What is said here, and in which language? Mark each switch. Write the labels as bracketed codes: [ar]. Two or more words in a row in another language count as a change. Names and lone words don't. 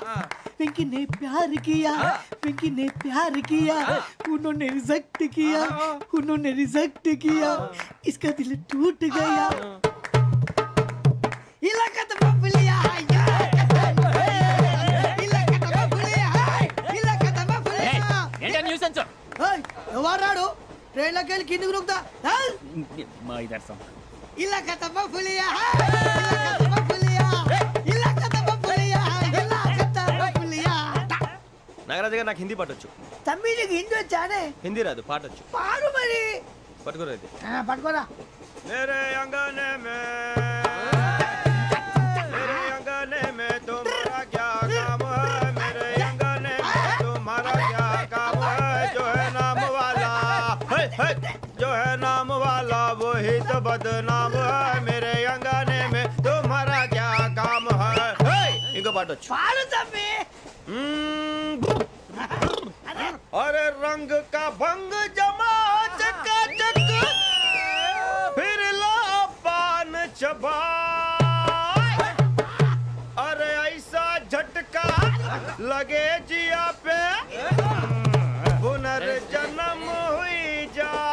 [hi] पिंकी ने प्यार किया पिंकी ने प्यार किया उन्होंने रिजेक्ट किया उन्होंने रिजेक्ट किया इसका दिल टूट गया. इलाका तो बबलिया इलाका तो बबलिया इलाका तो बबलिया. [te] ఏంటా న్యూసెన్స్? ओए ఎవరు రాడు? ట్రైన్ లోకి వెళ్ళి కిందికి నొక్కుతా. మా ఇదర్సం [hi] ఇలాకా तो बबलिया इलाका तो बबलिया इलाका तो बबलिया इलाका तो बबलिया. [te] నాగరాజు గారు నాకు హిందీ పాటొచ్చు. తమ్మి నీకు హిందీ వచ్చానే? హిందీ రాదు, పాటొచ్చు. పాడు మరి. పట్టుకోరు అయితే. పట్టుకోరా. [hi] मेरे अंगने में मेरे अंगने में तुम्हारा क्या काम है? मेरे अंगने में तुम्हारा क्या काम है? जो है नाम वाला है, जो है नाम वाला वही तो बदनाम है. मेरे अंगने में तुम्हारा क्या काम है? इनको पाटो. [te] పాడు తమ్మి. [hi] अरे रंग का भंग जमा चकाचक फिर लो पान चबा. अरे ऐसा झटका लगे जिया पे पुनर्जन्म हुई जा.